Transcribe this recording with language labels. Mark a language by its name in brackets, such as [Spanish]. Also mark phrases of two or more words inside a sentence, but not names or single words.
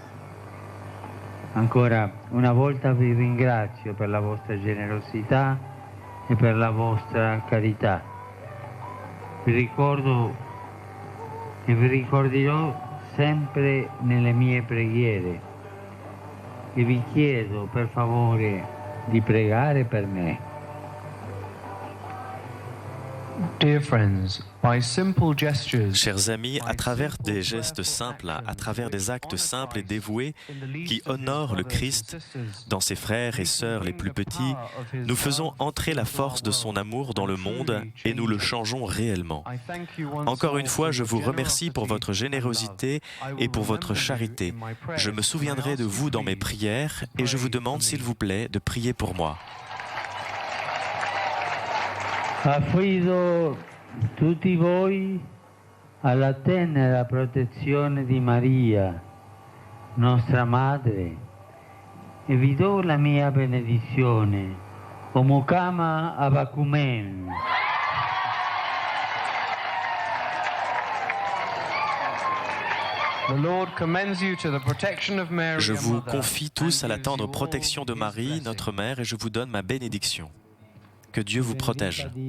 [Italian] Ancora una volta vi ringrazio per la vostra generosità e per la vostra carità. Vi ricordo e vi ricorderò sempre nelle mie preghiere e vi chiedo per favore di pregare per me. [French] Chers amis, à travers des gestes simples, à travers des actes simples et dévoués qui honorent le Christ dans ses frères et sœurs les plus petits, nous faisons entrer la force de son amour dans le monde et nous le changeons réellement. Encore une fois, je vous remercie pour votre générosité et pour votre charité. Je me souviendrai de vous dans mes prières et je vous demande, s'il vous plaît, de prier pour moi. [Italian] Affido tutti voi alla tenera protezione di Maria, nostra Madre, e vi do la mia benedizione, [Ganda] omukama abakumen. [French] Je vous confie tous à la tendre protection de Marie, notre Mère, et je vous donne ma bénédiction. Que Dieu vous protège.